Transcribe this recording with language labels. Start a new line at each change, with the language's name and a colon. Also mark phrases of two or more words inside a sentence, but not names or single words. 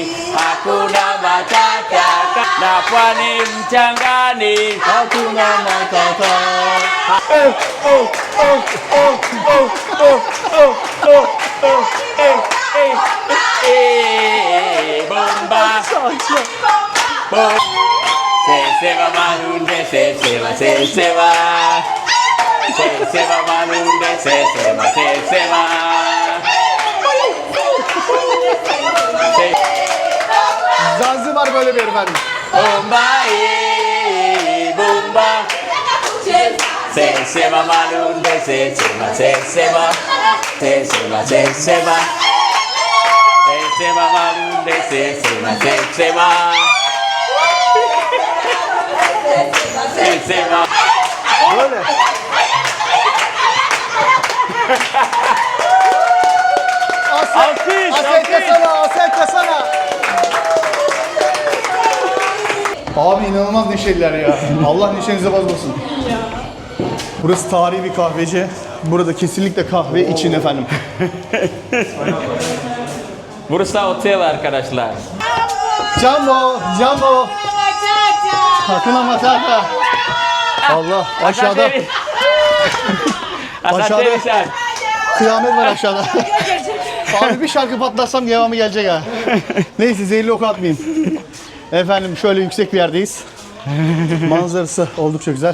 Swahili: Hakuna matata. Na pwani mchangani. Hakuna Matata. Bomba. Se va malunde, se va. Se va malunde, se va.
Turkish: Zanzibar böyle bir yer efendim.
Swahili: Bomba, bomba. Se va malunde, se va. Se va malunde, se va.
Turkish: Böyle.
Swahili: Asenta sana.
Turkish: Abi inanılmaz neşeliler ya. Allah neşenizi bozmasın. Burası tarihi bir kahveci. Burada kesinlikle kahve için efendim. Burası otel arkadaşlar.
Swahili: Jumbo. Hakuna Matata.
Turkish: Allah aşağıda Aşağıda- kıyamet var aşağıda. Abi bir şarkı patlatsam devamı gelecek ha. Neyse zehirli oku atmayayım. Efendim şöyle yüksek bir yerdeyiz. Manzarası oldukça güzel.